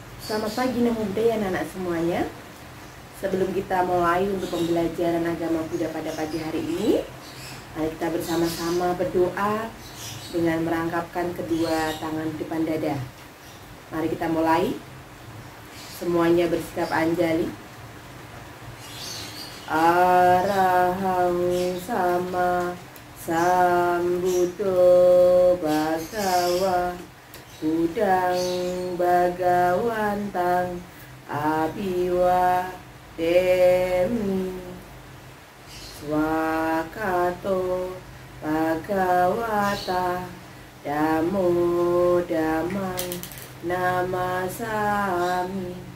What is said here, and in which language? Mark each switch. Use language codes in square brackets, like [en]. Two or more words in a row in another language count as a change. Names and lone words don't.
[id] Selamat pagi [pi] Namo Buddhaya [id] anak-anak semuanya. Sebelum kita mulai untuk pembelajaran agama Buddha pada pagi hari ini, mari kita bersama-sama berdoa dengan merangkapkan kedua tangan di depan dada. Mari kita mulai. Semuanya bersikap anjali. [pi] Arahang sama sambuddho bhagawa Budang Bagawantang Abiwa Demi Swakato Bhagawata Damo Damang Namasami